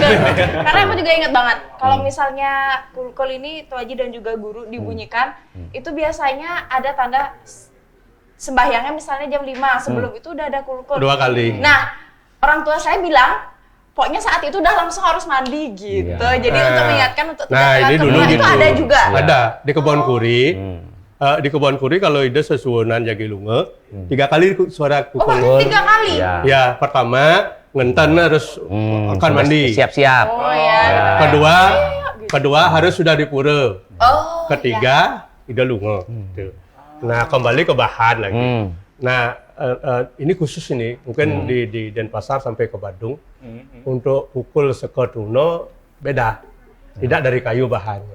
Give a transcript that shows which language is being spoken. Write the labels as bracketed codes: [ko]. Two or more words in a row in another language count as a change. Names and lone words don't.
[id] Karena aku juga ingat banget kalau misalnya kulkul ini Tuh Haji dan juga guru dibunyikan, itu biasanya ada tanda sembahyangnya misalnya jam 5, sebelum itu udah ada kulkul. 2 kali. Nah, orang tua saya bilang, pokoknya saat itu udah langsung harus mandi gitu. Iya. Jadi untuk mengingatkan untuk tidak Nah, telat ini dulu itu gitu. ada juga. Ada di Kebon Kuri. Di Kebon Kuri kalau [ban] ide sesuunan Jagilunge, [id] 3 kali suara Oh, kukul. bahkan 3 kali? Iya. Ya, pertama ngenten harus akan sudah mandi. Siap-siap. Oh ya. Kedua harus sudah dipura. Oh. Ketiga [ban] ide lunge. [id] Gitu. Nah, kembali ke bahan lagi. Nah, ini khusus ini, mungkin di Denpasar sampai ke Badung, untuk pukul sekatuno beda, tidak dari kayu bahannya.